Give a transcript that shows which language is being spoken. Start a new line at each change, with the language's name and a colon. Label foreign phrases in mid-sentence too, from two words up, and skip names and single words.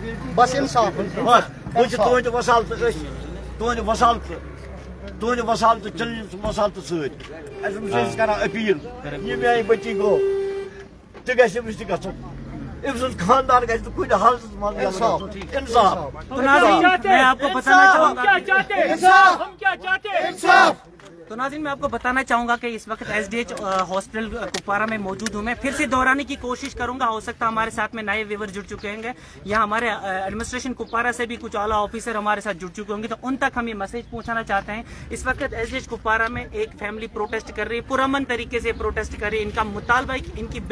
Kashmiri: بس انصاف بہٕ چھِ تُہنٛدِ وَسال تہٕ أسۍ تُہنٛدِ وَسال تہٕ چلہِ سُہ وَسال تہٕ سۭتۍ اَسہِ چھِ أسۍ کران اپیٖل یہِ میٛانہِ بٔچی گوٚو تہِ گژھِ أمِس تہِ گژھُن أمۍ سُنٛد خاندان گژھِ نہٕ کُنہِ حالتَس منٛز انصاف
Urdu: تو ناظرین میں آپ کو بتانا چاہوں گا کہ اس وقت SDH ہاسپٹل کپوارہ میں موجود ہوں میں پھر سے دہرانے کی کوشش کروں گا ہو سکتا ہے ہمارے ساتھ میں نئے ویور جڑ چکے ہوں گے یا ہمارے ایڈمنسٹریشن کپوارہ سے بھی کچھ اعلیٰ آفیسر ہمارے ساتھ جڑ چکے ہوں گے تو ان تک ہم یہ میسج پہنچانا چاہتے ہیں اس وقت SDH کپوارہ میں ایک فیملی پروٹیسٹ کر رہی ہے پرامن طریقے سے پروٹیسٹ کر رہی ہے ان کا مطالبہ ہے کہ ان کی